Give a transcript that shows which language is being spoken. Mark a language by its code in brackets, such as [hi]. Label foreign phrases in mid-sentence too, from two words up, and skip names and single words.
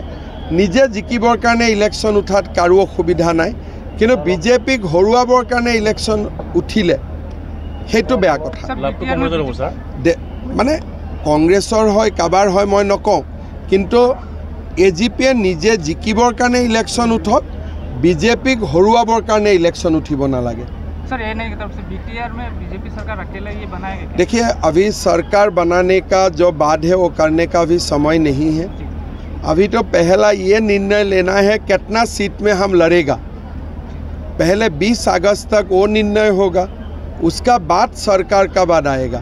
[as] নিজে জিকিবৰ কাৰণে ইলেকশ্যন উঠাত কাৰো অসুবিধা নাই, কিন্তু BJPক হৰুৱাবৰ কাৰণে ইলেকশ্যন উঠিলে সেইটো বেয়া কথা। মানে কংগ্ৰেছৰ হয় কাবাৰ হয় মই নকওঁ, কিন্তু AGPয়ে নিজে জিকিবৰ কাৰণে ইলেকশ্যন উঠক, BJPক হৰুৱাবৰ কাৰণে ইলেকশ্যন উঠিব নালাগে। [hi] सर ये नहीं तरफ से BTR में BJP सरकार अकेला ये बनाएगा? देखिए अभी सरकार बनाने का जो बात है वो करने का अभी समय नहीं है। अभी तो पहला ये निर्णय लेना है कितना सीट में हम लड़ेगा। पहले 20 अगस्त तक वो निर्णय होगा, उसका बाद सरकार का बाद आएगा।